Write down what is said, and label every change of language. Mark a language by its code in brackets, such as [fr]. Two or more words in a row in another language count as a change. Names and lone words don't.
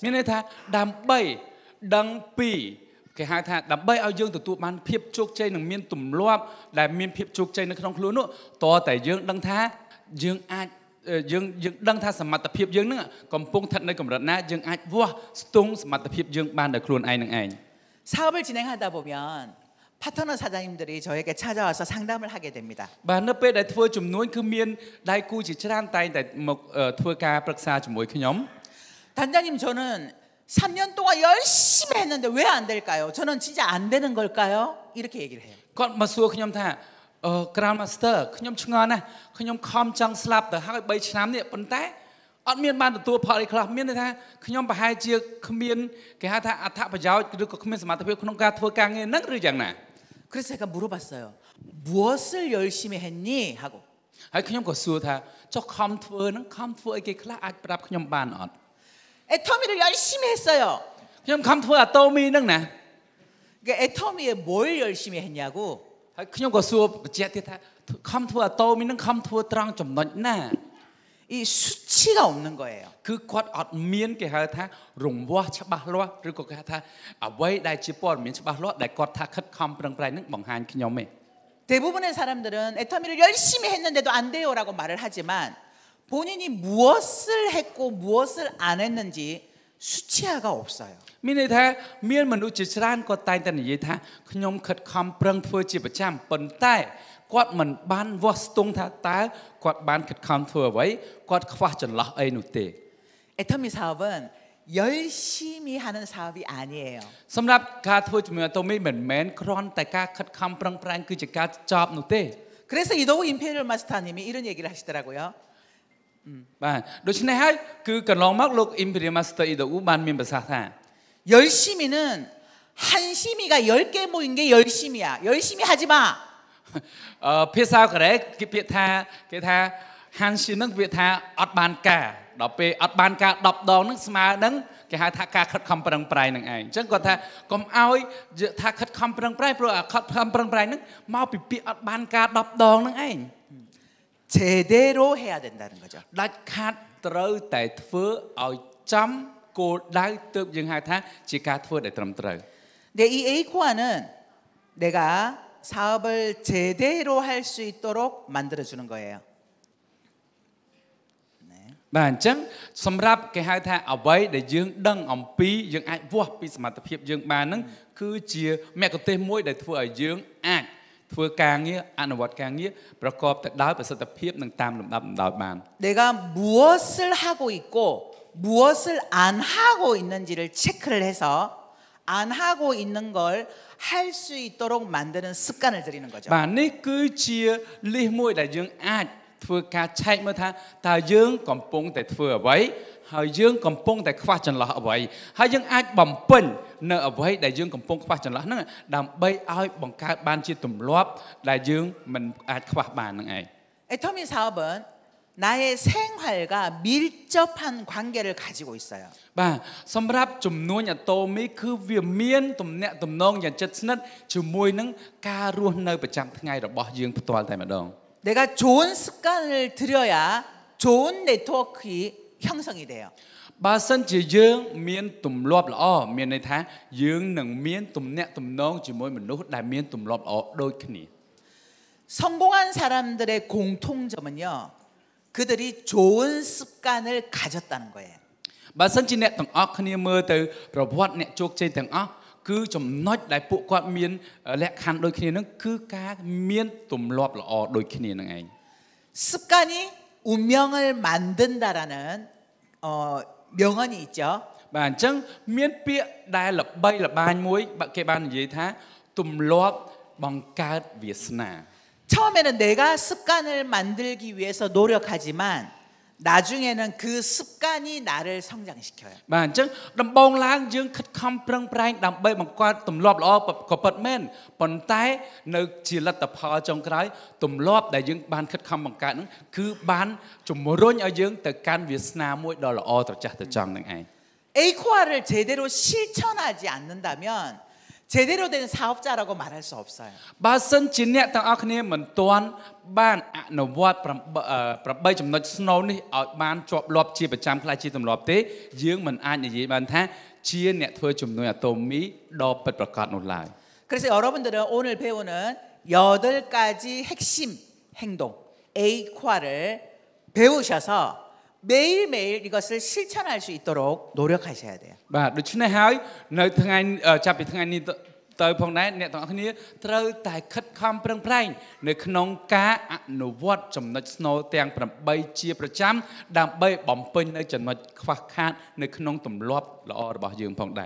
[km] មានន័យថាដើម្បីដឹងពីគេហៅថាដើម្បីឲ្យយើងទទួលបានភាពជោគជ័យនិងមានទម្លាប់ដែលមានភាពជោគជ័យនៅក្នុងខ្លួននោះតើតែយើងដឹងថាយើងអាចយើងដឹងថាសមត្ថភាពយើងនឹងកំពុងស្ថិតនៅកម្រិតណាយើងអាចវាស់ស្ទង់សមត្ថភាពយើងបានដោយខ្លួនឯងនឹងឯង [ko] 사업을 진행하다 보면 파트너 사장님들이 저에게 찾아와서 상담을 하게 됩니다. [km] បាទនៅពេលដែលធ្វើជំនួញគឺមានដៃគូជាច្រើនតែងតែមកធ្វើការប្រឹក្សាជាមួយខ្ញុំ [ko] 단장님 저는 3년 동안 열심히 했는데 왜 안 될까요? 저는 진짜 안 되는 걸까요? 이렇게 얘기를 해요. [km] គាត់មកសួរខ្ញុំថា [en] Grand Master [km] ខ្ញុំឆ្ងល់ណាស់ខ្ញុំខំចង់ស្លាប់ទៅហើយ3ឆ្នាំនេះប៉ុន្តែអត់មានបានទទួលផលអីខ្លះមានន័យថាខ្ញុំប្រហែលជាគ្មានគេហៅថាអត្ថប្រយោជន៍ឬក៏គ្មានសមត្ថភាពក្នុងការធ្វើការងារហ្នឹងឬយ៉ាងណា [ko] 그래서 제가 물어봤어요. 무엇을 열심히 했니? 하고. [km] ហើយខ្ញុំក៏សួរថាចុះខំធ្វើហ្នឹងខំធ្វើអីគេខ្លះអាចប្រាប់ខ្ញុំបានអត់ [ko] 애터미를 열심히 했어요. [km] ខ្ញុំខំធ្វើអាតូមីហ្នឹងណា [ko] 그 애터미에 뭘 열심히 했냐고. [km] ហើយខ្ញុំក៏សួរបញ្ជាក់ទៀតថាខំធ្វើអាតូមីហ្នឹងខំធ្វើត្រង់ចំណុចណា [ko] 이 수치가 없는 거예요. [km] គឺគាត់អត់មានគេហៅថារង្វាស់ច្បាស់លាស់ឬក៏គេហៅថាអ្វីដែលជាព័ត៌មានច្បាស់លាស់ដែលគាត់ថាខិតខំប្រឹងប្រែងហ្នឹងបង្ហាញខ្ញុំឯង [ko] 대부분의 사람들은 애터미를 열심히 했는데도 안 돼요라고 말을 하지만 본인이 무엇을 했고 무엇을 안 했는지 수치화가 없어요. [km] មានន័យថាមានមនុស្សជាច្រើនគាត់តែងតែនិយាយថាខ្ញុំខិតខំប្រឹងធ្វើជាប្រចាំប៉ុន្តែគាត់មិនបានវាស់ស្ទង់ថាតើគាត់បានខិតខំធ្វើអ្វីគាត់ខ្វះចន្លោះអីនោះទេ [ko] 애터미 사업은 열심히 하는 사업이 아니에요. [km] សម្រាប់ការធ្វើជំនួយអាតូមីមិនមែនគ្រាន់តែការខិតខំប្រឹងប្រែងគឺជាការចប់នោះទេ [ko] 그래서 이도우 임페리얼 마스터님이 이런 얘기를 하시더라고요. [km] បាទដូច្នេះហើយកន្លងមកលោក [en] Imperial Master [km] Ido បានមានប្រសាសន៍ថា [ko] 열심히는 한심이가 10개 모인 게 열심이야. 열심히 하지 마. [km] ភាសាកូរ៉េគេពាក្យថា Hanshi ហ្នឹងពាក្យថាអត់បានការដល់ពេលអត់បានការ10ដងហ្នឹងស្មើនឹងគេហៅថាការខិតខំប្រឹងប្រែងនឹងឯងអញ្ចឹងគាត់ថាកុំឲ្យថាខិតខំប្រឹងប្រែងព្រោះខិតខំប្រឹងប្រែងហ្នឹងមកពីពាក្យអត់បានការ10ដងហ្នឹងឯង [ko] 제대로 해야 된다는 거죠. [km] ដាច់ខាត់ត្រូវតែធ្វើឲ្យចំគោលដៅទើបយើងហៅថាជាការធ្វើដែលត្រឹមត្រូវ [ko] 근데 이 에이코아는 내가 사업을 제대로 할 수 있도록 만들어 주는 거예요. [km] បាទអញ្ចឹងសម្រាប់គេហៅថាអ្វីដែលយើងដឹងអំពីយើងអាចវាស់ពីសមត្ថភាពយើងបានហ្នឹងគឺជាមគ្គុទ្ទេសក៍មួយដែលធ្វើឲ្យយើងអាចធ្វើការងារអនុវត្តការងារប្រកបទៅដោយប្រសិទ្ធភាពនិងតាមលំដាប់លំដោយបាន [ko] 내가 무엇을 하고 있고 무엇을 안 하고 있는지를 체크를 해서 안 하고 있는 걸 할 수 있도록 만드는 습관을 들이는 거죠. [km] បាទនេះគឺជាលិះមួយដែលយើងអាចធ្វើការឆែកមើលថាតើយើងកំពុងតែធ្វើអ្វីហើយយើងកំពុងតែខ្វះចន្លោះអ្វីហើយយើងអាចបំពេញនៅអ្វីដែលយើងកំពុងខ្វះចន្លោះហ្នឹងដើម្បីឲ្យបង្កើតបានជាទម្លាប់ដែលយើងមិនអាចខ្វះបានហ្នឹងឯង [ko] 애터미 사업은 나의 생활과 밀접한 관계를 가지고 있어요. [km] បាទសម្រាប់ជំនួញអាតូមីគឺវាមានទំនាក់ទំនងយ៉ាងជិតស្និទ្ធជាមួយនឹងការរស់នៅប្រចាំថ្ងៃរបស់យើងផ្ទាល់តែម្ដង [ko] 내가 좋은 습관을 들여야 좋은 네트워크 형성이 돼요. [km] បើសិនជាយើងមានទម្លាប់ល្អមានន័យថាយើងនឹងមានទំនាក់ទំនងជាមួយមនុស្សដែលមានទម្លាប់ល្អដូចគ្នា [ko] 성공한 사람들의 공통점은요. 그들이 좋은 습관을 가졌다는 거예요. [km] បើសិនជាអ្នកទាំងអស់គ្នាមើលទៅប្រវត្តិអ្នកជោគជ័យទាំងអស់គឺចំណុចដែលពួកគាត់មានលក្ខខណ្ឌដូចគ្នានឹងគឺការមានទម្លាប់ល្អដូចគ្នានឹងឯង [ko] 습관이 운명을 만든다라는 명언이 있죠. [km] បាទអញ្ចឹងមានពាក្យដែលល្បីល្បាញមួយគេបាននិយាយថាទម្លាប់បង្កើតវាសនា [ko] 처음에는 내가 습관을 만들기 위해서 노력하지만 나중에는 그 습관이 나를 성장시켜요. [km] បាទអញ្ចឹងដំបូងឡើងយើងខិតខំប្រឹងប្រែងដើម្បីបង្កើតទម្លាប់ល្អក៏ពិតមែនប៉ុន្តែនៅជាលទ្ធផលចុងក្រោយទម្លាប់ដែលយើងបានខិតខំបង្កើតហ្នឹងគឺបានជំរុញឲ្យយើងទៅកាន់វាសនាមួយដ៏ល្អត្រចះត្រចង់នឹងឯង [ko] 에이코아를 제대로 실천하지 않는다면 제대로 된 사업자라고 말할 수 없어요. [km] បើសិនជាអ្នកទាំងអស់គ្នាមិនទាន់បានអនុវត្ត8ចំណុចស្នូលនេះឲ្យបានជាប់លាប់ជាប្រចាំខ្លះជាទម្លាប់ទេយើងមិនអាចនិយាយបានថាជាអ្នកធ្វើជំនួយអាតូមីដ៏ពិតប្រាកដនោះឡើយ [ko] 그래서 여러분들은 오늘 배우는 8가지 핵심 행동 에이코아를 배우셔서 매일매일 이것을 실천할 수 있도록 노력하셔야 돼요. [km] បាទដូច្នេះហើយនៅថ្ងៃចាប់ពីថ្ងៃនេះទៅផងដែរអ្នកទាំងអស់គ្នាត្រូវតែខិតខំប្រឹងប្រែងនៅក្នុងការអនុវត្តចំណុចស្នូលទាំង8ជាប្រចាំដើម្បីបំពេញនៅចំណុចខ្វះខាតនៅក្នុងទម្លាប់ល្អរបស់យើងផងដែរ